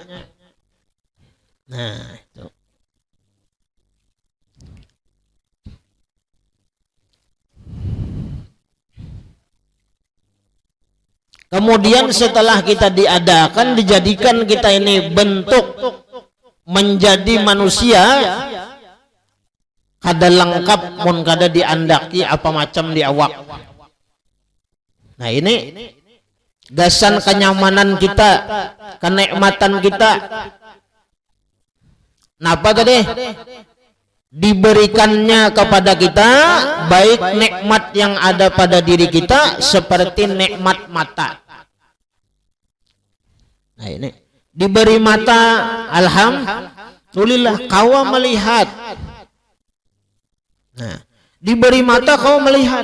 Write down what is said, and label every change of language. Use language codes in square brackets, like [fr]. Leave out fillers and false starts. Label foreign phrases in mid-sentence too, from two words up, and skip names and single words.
[id] Nah, itu. Kemudian setelah kita diadakan, dijadikan kita ini bentuk menjadi manusia, [bjn] kada lengkap mun kada diandaki apa macam di awak. Nah, ini gasan kenyamanan kita, kenikmatan kita. Napa tadi? [id] Diberikannya kepada kita baik nikmat yang ada pada diri kita seperti nikmat mata. Nah, ini diberi mata, alhamdulillah kau melihat. Nah, diberi mata kau melihat.